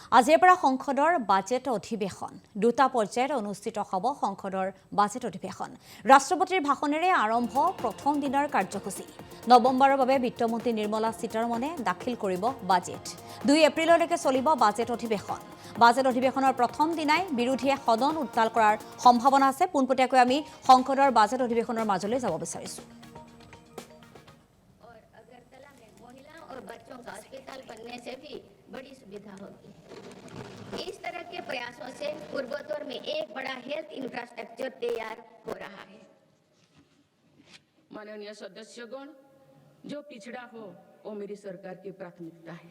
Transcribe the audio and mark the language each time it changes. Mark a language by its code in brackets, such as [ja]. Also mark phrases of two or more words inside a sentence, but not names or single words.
[as] আজিৰ পৰা সংসদৰ বাজেট অধিৱেশন দুটা পৰ্যায়ত অনুষ্ঠিত হ'ব সংসদৰ বাজেট অধিৱেশন ৰাষ্ট্ৰপতিৰ ভাষণেৰে আৰম্ভ প্ৰথম দিনৰ কাৰ্যসূচী নৱেম্বৰৰ বাবে বিত্তমন্ত্ৰী নিৰ্মলা সীতাৰমণে দাখিল কৰিব বাজেট 2 এপ্ৰিললৈকে চলিব বাজেট অধিৱেশনৰ প্ৰথম দিনাই বিৰোধীয়ে সদন উত্তাল কৰাৰ সম্ভাৱনা আছে পোনপটীয়াকৈ আমি সংসদৰ বাজেট অধিৱেশনৰ মাজলৈ যাব বিচাৰিছো [hi] बच्चों का अस्पताल बनने से भी बड़ी सुविधा होगी। इस तरह के प्रयासों से पूर्वोत्तर में एक बड़ा [en] health infrastructure [hi] तैयार हो रहा है। माननीय सदस्यगण, जो पिछड़ा हो वो मेरी सरकार की प्राथमिकता है।